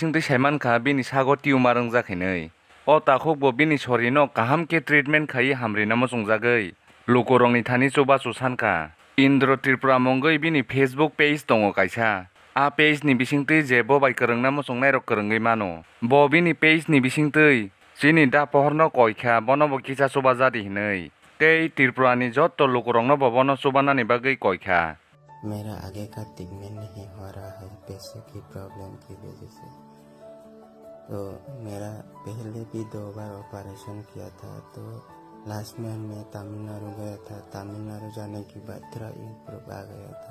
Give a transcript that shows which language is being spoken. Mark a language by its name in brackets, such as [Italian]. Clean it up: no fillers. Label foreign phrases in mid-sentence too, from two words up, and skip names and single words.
[Kok Borok] bisingtwi saimankha bini sago tumor wngjak hinui o takokbo bini shori no kaham ke treatment khai hamrina mochungjagui lukorokni thani chubachu sankha Indro Tripura mongoi bini Facebook page tongo kaisa a page ni bisingtwi je bobai kwrwngna mochungnai rok kwrwngui mano bo bini page ni bisingtwi chini da pohorno koikha bono kisa chubajadi hinui tei Tripura ni jotto lukorokno bono chubanani bagui koikha। [Hindi] मेरा आगे का ट्रीटमेंट नहीं हो रहा है पैसे की प्रॉब्लम की वजह से। तो मेरा पहले भी 2 बार ऑपरेशन किया था। तो लास्ट में मैं तमिलनाडु गया था। तमिलनाडु जाने के बाद थोड़ा इम्प्रूव आ गया था।